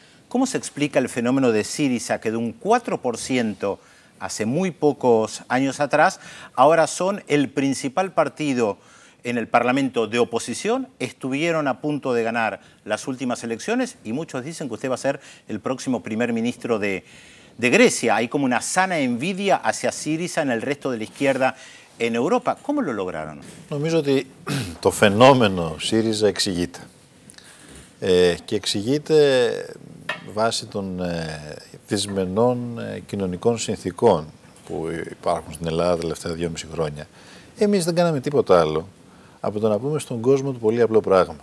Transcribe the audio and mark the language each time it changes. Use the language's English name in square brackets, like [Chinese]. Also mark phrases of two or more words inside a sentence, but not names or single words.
[Spanish] ¿Cómo se explica el fenómeno de Syriza, que de un 4% hace muy pocos años atrás, ahora son el principal partido en el Parlamento de oposición, estuvieron a punto de ganar las últimas elecciones y muchos dicen que usted va a ser el próximo primer ministro de Grecia? Hay como una sana envidia hacia Syriza en el resto de la izquierda en Europa. ¿Cómo lo lograron? [Greek] Νομίζω ότι το φαινόμενο ΣΥΡΙΖΑ εξηγείται. Και εξηγείται βάσει των δυσμενών κοινωνικών συνθήκων που υπάρχουν στην Ελλάδα τα τελευταία 2,5 χρόνια. Εμείς δεν κάναμε τίποτα άλλο από το να πούμε στον κόσμο το πολύ απλό πράγμα.